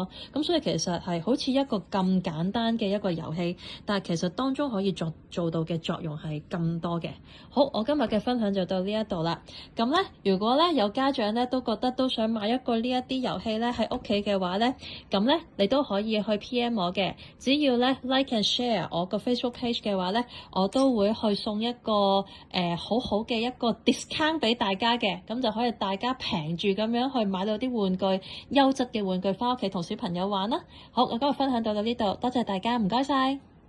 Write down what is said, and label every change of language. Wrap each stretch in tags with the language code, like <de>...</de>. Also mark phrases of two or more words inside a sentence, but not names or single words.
<yue>咁所以其實係好似一個咁簡單嘅一個遊戲，但係其實當中可以做到嘅作用係咁多嘅。好，我今日嘅分享就到呢一度啦。咁咧，如果咧有家長咧都覺得都想買一個呢一啲遊戲咧喺屋企嘅話咧，咁咧你都可以去 PM 我嘅。只要咧</yue> <en>like and share</en> <yue>我個 Facebook page 嘅話咧，我都會去送一個好好嘅一個 discount 俾大家嘅，咁就可以大家平住咁樣去買到啲玩具，優質嘅玩具返屋企同小朋友玩啦。好，我今日分享到呢度，多謝大家，唔該晒。</yue>